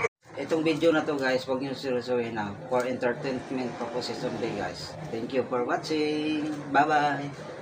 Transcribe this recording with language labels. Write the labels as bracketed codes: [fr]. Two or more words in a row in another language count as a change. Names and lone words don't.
[tl] Itong video na to guys, huwag nyo seryosohin na [en] for entertainment purposes only guys. Thank you for watching. Bye bye.